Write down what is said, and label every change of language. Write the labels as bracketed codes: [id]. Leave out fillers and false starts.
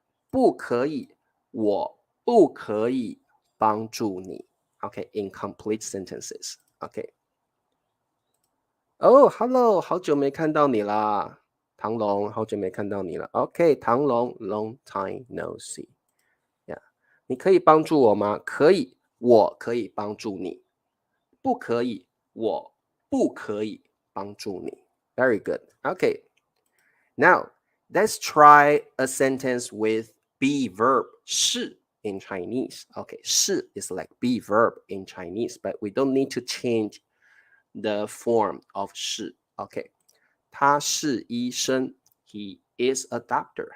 [zh] 不可以，我不可以帮助你。 [en] Okay, incomplete sentences. Okay. Oh, hello, [zh] 好久没看到你啦。唐龙，好久没看到你了。 [en] Okay, 唐龙 long time no see. Yeah. [zh] 你可以帮助我吗?可以，我可以帮助你。不可以，我不可以帮助你。 [en] Very good. Okay. Now, let's try a sentence with be verb 是 in Chinese. Okay, 是 is like be verb in Chinese, but we don't need to change the form of 是. Okay. [zh] 他是医生. [en] He is a doctor.